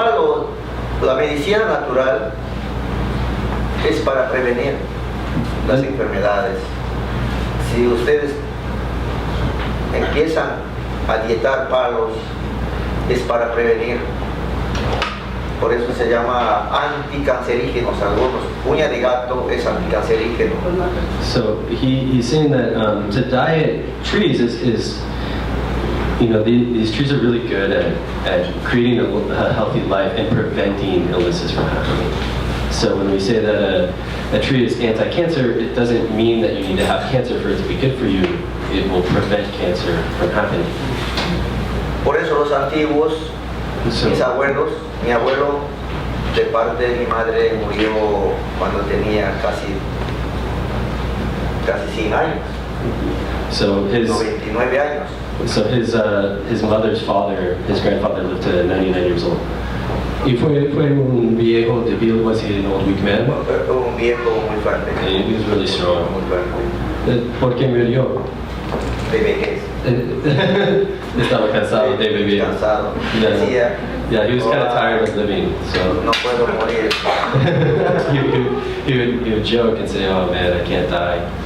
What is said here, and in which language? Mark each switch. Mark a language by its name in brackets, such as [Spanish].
[Spanish] palos, la medicina natural es para prevenir las enfermedades. Si ustedes empiezan a dietar palos, es para prevenir. Por eso se llama anticancerígenos algunos. Uña de gato es anticancerígeno. [English] So he's saying that to diet trees is these trees are really good at creating a healthy life and preventing illnesses from happening. So when we say that a tree is anti-cancer, it doesn't mean that you need to have cancer for it to be good for you. It will prevent cancer from happening. [Spanish] Por eso los antiguos, mis abuelos, mi abuelo de parte de mi madre murió cuando tenía casi 100 años. [English] So [Spanish] 99 años. [English] So his mother's father, his grandfather, lived to 99 years old. [Spanish] Y fue un viejo débil, [English] was he an old weak man? [Spanish] Un viejo muy fuerte. [English] He was really strong. [Spanish] Muy fuerte. ¿Por qué murió? De vejez. Estaba cansado de vivir. Cansado. [English] Yeah. Yeah, he was kind of tired of living, so [Spanish] No puedo morir. [English] he would joke and say, "Oh man, I can't die."